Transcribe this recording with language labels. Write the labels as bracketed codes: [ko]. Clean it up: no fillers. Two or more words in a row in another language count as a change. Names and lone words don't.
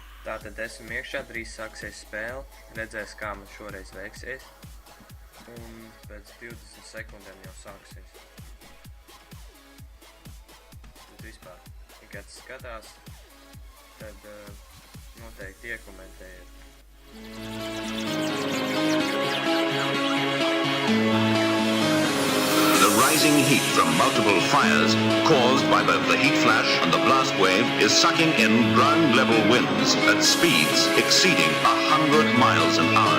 [lv] Tātad esam iekšā, drīz sāksies spēle, redzēs, kā man šoreiz veiksies. Un pēc 20 sekundēm jau sāksies. Bet vispār, ja kāds skatās, tad noteikti iekomentējiet. [en] The rising heat from multiple fires caused by both the heat flash and the blast wave is sucking in ground-level winds at speeds exceeding 100 miles an hour.